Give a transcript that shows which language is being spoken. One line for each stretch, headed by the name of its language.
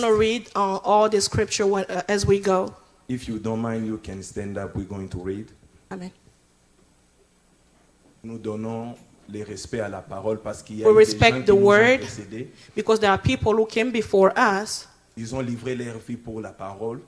English: going to read all the scripture as we go. If you don't mind, you can stand up. We're going to read. Amen.
French: Nous donnons le respect à la parole parce qu'il y a
English: We
French: eu des
English: respect
French: gens
English: the
French: qui nous ont
English: word.
French: précédés.
English: Because there are people who came before us,
French: Ils ont livré leur vie pour la parole.